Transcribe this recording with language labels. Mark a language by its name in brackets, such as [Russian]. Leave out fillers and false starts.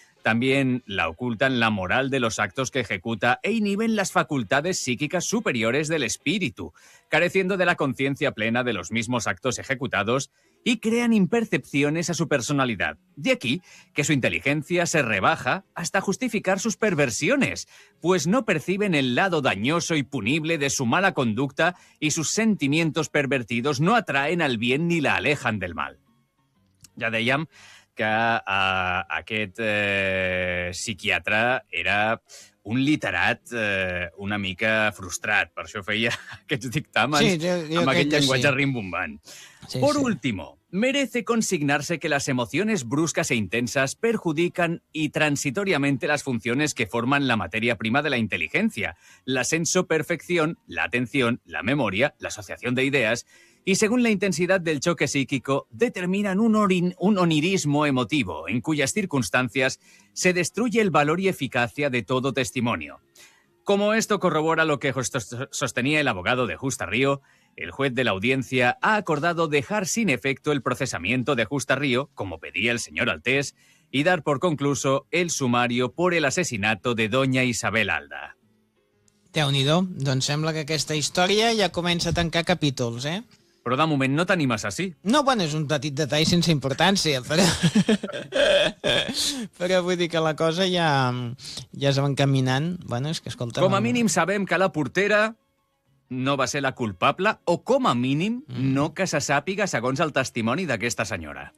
[Spanish] También la ocultan la moral de los actos que ejecuta e inhiben las facultades psíquicas superiores del espíritu, careciendo de la conciencia plena de los mismos actos ejecutados, y crean impercepciones a su personalidad. De aquí que su inteligencia se rebaja hasta justificar sus perversiones, pues no perciben el lado dañoso y punible de su mala conducta y sus sentimientos pervertidos no atraen al bien ni la alejan del mal. [Catalan] Ya dèiem que aquest psiquiatre era un literat una mica frustrat, per això feia aquests dictàmens amb aquest llenguatge rimbombant. [Spanish] Por último, merece consignarse que las emociones bruscas e intensas perjudican y transitoriamente las funciones que forman la materia prima de la inteligencia, la sensoperfección, la atención, la memoria, la asociación de ideas, y según la intensidad del choque psíquico, determinan un onirismo emotivo, en cuyas circunstancias se destruye el valor y eficacia de todo testimonio. Como esto corrobora lo que sostenía el abogado de Justa Río, el juez de la audiencia ha acordado dejar sin efecto el procesamiento de Justa Río, como pedía el señor Altés, y dar por concluso el sumario por el asesinato de doña Isabel Alda. [Catalan] Déu-n'hi-do, doncs sembla que aquesta història ja comença a tancar capítols, eh? Però de moment no t'animes així. No, bueno, és un petit detall sense importància, però... però vull dir que la cosa ja es va encaminant. Bueno, és que escolta... Com a mínim sabem que la portera no va ser la culpable, o com a mínim no que se sàpiga segons el testimoni d'aquesta senyora.